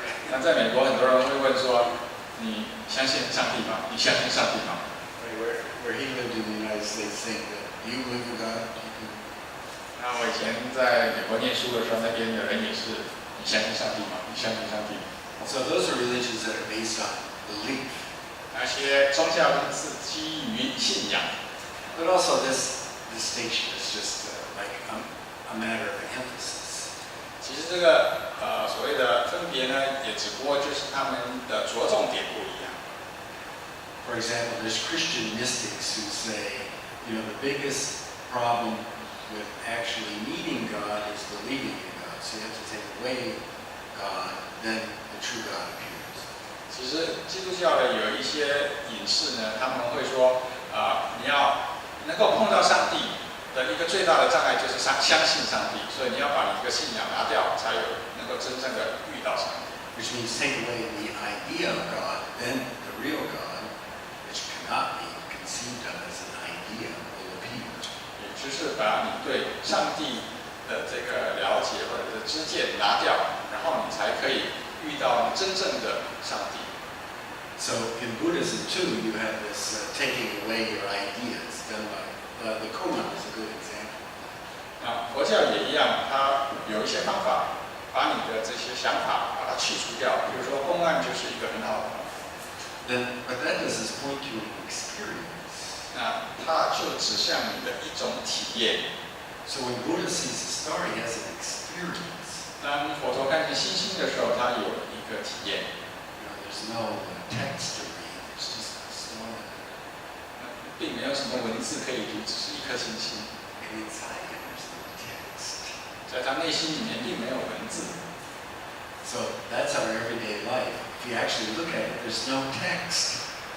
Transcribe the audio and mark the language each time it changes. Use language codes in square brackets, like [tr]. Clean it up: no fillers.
[zh] 那在美国，很多人会问说：“你相信上帝吗？你相信上帝吗？” [en] Right, where he lived in the United States, saying that you believe in God? [zh] 那我以前在美国念书的时候，那边的人也是：“你相信上帝吗？你相信上帝吗？” [en] So those are religions that are based on belief. [zh] 那些宗教是基于信仰。 [en] But also this distinction is just like a matter of emphasis. [zh] 其实这个所谓的分别呢，也只不过就是他们的着重点不一样。 [en] For example, there's Christian mystics who say, you know, the biggest problem with actually needing God is believing in God. So you have to take away God, then the true God appears. [zh] 其实基督教的有一些隐士呢，他们会说你要能够碰到上帝的一个最大的障碍就是相信上帝，所以你要把你这个信仰拿掉，才有能够真正的遇到上帝。 [en] Which means take away the idea of God, then the real God, which cannot be conceived of as an idea, will appear. [zh] 也就是把你对上帝的这个了解或者是知见拿掉，然后你才可以遇到真正的上帝。 [en] So in Buddhism too, you have this taking away your ideas done by the Koan is a good example. [zh] 佛教也一样，它有一些方法，把你的这些想法把它去除掉。比如说公案就是一个很好的方法。 [en] But that doesn't point to an experience. [zh] 它就指向你的一种体验。 [en] So when Buddha sees a star, he has an experience. [zh] 当佛陀看见星星的时候，他有一个体验。 [en] There's no text to read. It's just a star. [zh] 并没有什么文字可以读，只是一颗星星。 [en] And inside it, there's no text. [zh] 在他内心里面并没有文字。 [en] So that's our everyday life. If you actually look at it, there's no text.